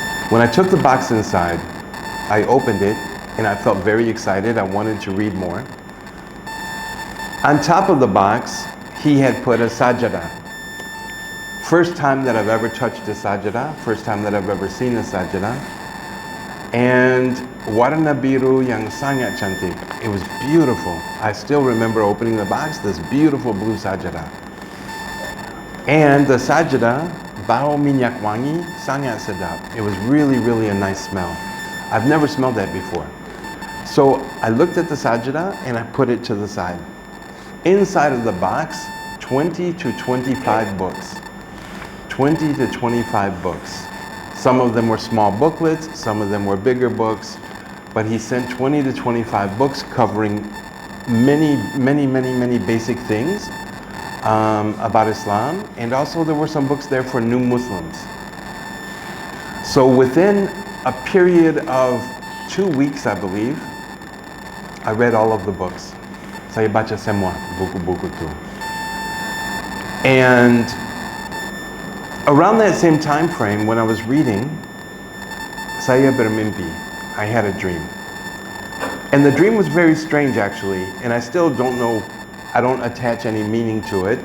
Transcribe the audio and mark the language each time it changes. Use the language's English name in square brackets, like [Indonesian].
[English] When I took the box inside, I opened it and I felt very excited. I wanted to read more. On top of the box, he had put a sajada. First time that I've ever touched a sajada, first time that I've ever seen a sajada. [Malay] And warna biru yang sangat cantik. [English] It was beautiful. I still remember opening the box, this beautiful blue sajada. And the sajada, [Malay] bau minyak wangi, sangat sedap. [English] It was really, really a nice smell. I've never smelled that before. So I looked at the sajda and I put it to the side. Inside of the box, 20 to 25 books. 20 to 25 books. Some of them were small booklets, some of them were bigger books, but he sent 20 to 25 books covering many basic things about Islam, and also there were some books there for new Muslims. So within a period of 2 weeks, I believe, I read all of the books. [Malay] Saya baca semua buku-buku tu. [English] And around that same time frame, when I was reading, [Malay] saya bermimpi. [English] I had a dream. And the dream was very strange, actually, and I still don't know, I don't attach any meaning to it.